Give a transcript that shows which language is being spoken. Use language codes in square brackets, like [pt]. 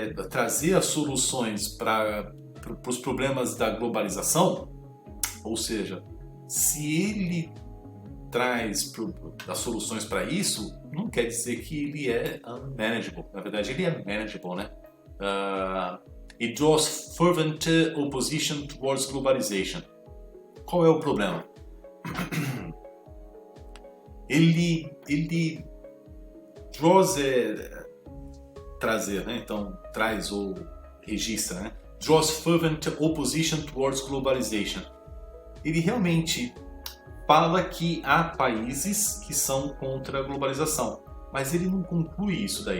[pt] trazer as soluções para os problemas da globalização, ou seja, se ele traz as soluções para isso, não quer dizer que ele é unmanageable. Na verdade, ele é manageable, né? [en] It draws fervent opposition towards globalization. [pt] Qual é o problema? Ele draws trazer, né? Então traz ou registra, né? [en] Draws fervent opposition towards globalization. [pt] Ele realmente fala que há países que são contra a globalização, mas ele não conclui isso daí.